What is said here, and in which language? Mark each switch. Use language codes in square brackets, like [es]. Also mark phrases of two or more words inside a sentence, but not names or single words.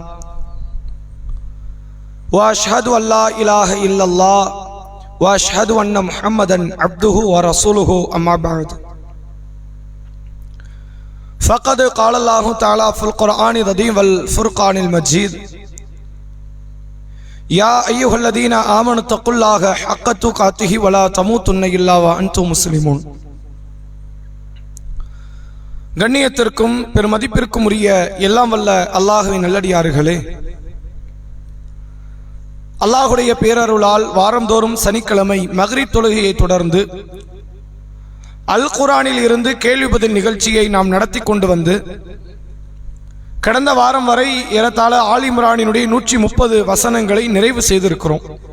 [ar] وأشهد أن لا إله إلا الله وأشهد أن محمدا عبده ورسوله أما بعد. فقد قال الله تعالى في القرآن العظيم والفرقان المجيد: يا أيها الذين آمنوا اتقوا الله حق تقاته ولا تموتن إلا وأنتم مسلمون. [ta] கண்ணியத்திற்கும் பெருமதிப்பிற்கும் உரிய எல்லாம் வல்ல அல்லாஹ்வின் நல்லடியார்களே, அல்லாஹுடைய பேரருளால் வாரந்தோறும் சனிக்கிழமை மக்ரிப் தொழுகையை தொடர்ந்து அல் குர்ஆனில் இருந்து கேள்வி பதில் நிகழ்ச்சியை நாம் நடத்தி கொண்டு வந்து கடந்த வாரம் வரை ஏறத்தாழ ஆல் இம்ரானினுடைய 130 வசனங்களை நிறைவு செய்திருக்கிறோம்.